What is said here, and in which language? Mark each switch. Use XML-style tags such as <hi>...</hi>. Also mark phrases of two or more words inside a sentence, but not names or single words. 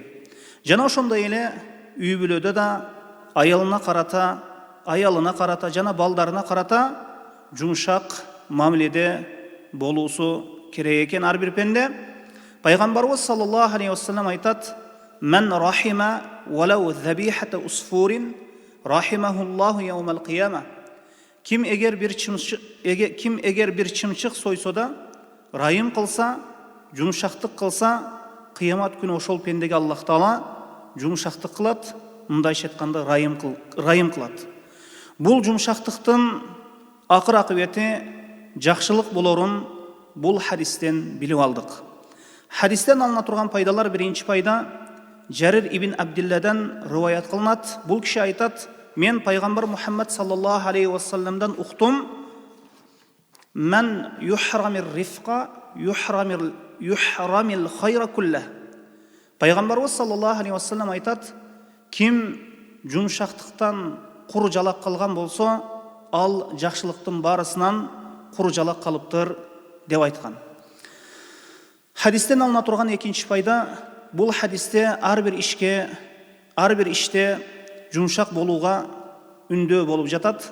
<ky>Жана ошондой эле үй бүлөдө да аялына карата, жана балдарына карата жумшак мамиледе болуусу керек экен ар бир пенде.</ky> <ar>Пайгамбарыбыз صلى الله عليه وسلم айтат: "من رحم ولو ذبيحة عصفور رحمه الله يوم القيامة."</ar> <ky>Ким эгер бир чымчык сойсо да, райым кылса, жумшактык кылса, кыямат күнү ошол пендеге Аллах Таала жумшактык кылат, мындайча айтканда райым кылат. Бул жумшактыктын акыр акыбети жакшылык болорун бул хадистен билип алдык. Хадистен алына турган пайдалар: биринчи пайда, Жарир ибн Абдилладан риваят кылынат. Бул киши айтат: "Мен пайгамбар Мухаммад саллаллаху алейхи вассаламдан уктум:</ky> <ar>"من يحرم الرفق يحرم الخير كله."</ar> <ky>Пайгамбарыбыз</ky> <ar>صلى الله عليه وسلم</ar> <ky>айтат: "Ким жумшактыктан кур жалак калган болсо, ал жакшылыктын барысынан кур жалак калыптыр" деп айткан. Хадистен алына турган экинчи пайда: бул хадисте ар бир иште жумшак болууга үндөө болуп жатат.</ky>